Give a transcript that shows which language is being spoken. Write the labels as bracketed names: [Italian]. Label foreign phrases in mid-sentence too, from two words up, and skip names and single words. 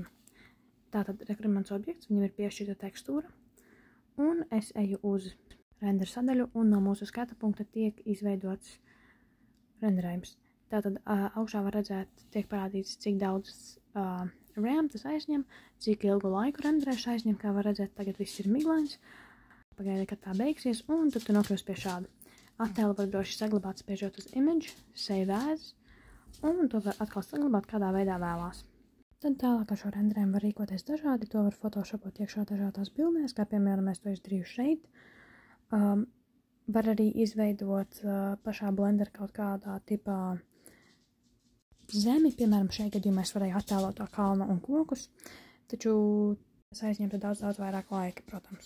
[Latvian] Tātad, kur ir mans objekts, viņam ir piešķirta tekstūra, un es eju uz render sadaļu, un no mūsu skata punkta tiek izveidots renderējums. Tātad, augšā var redzēt, tiek parādīts, cik daudz RAM tas aizņem, cik ilgu laiku renderēšana aizņem, kā var redzēt, tagad viss ir miglains. Pagaidi, kad tā beigsies, un tad tu nokļūsi pie šāda. Attēlu var droši saglabāt, spiežot uz [English] image, save as, [Latvian] un to var atkal saglabāt kādā veidā vēlās. Tad tālāk ar šo renderējumu var rīkoties dažādi, to var photoshopot iekšā dažādās bildēs, kā piemēram mēs to izdarīju šeit. Var arī izveidot pašā Blender kaut kādā tipā zemi, piemēram šajā gadījumā es varēju attēlot to kalnu un kokus, taču tas aizņemtu daudz vairāk laika, protams.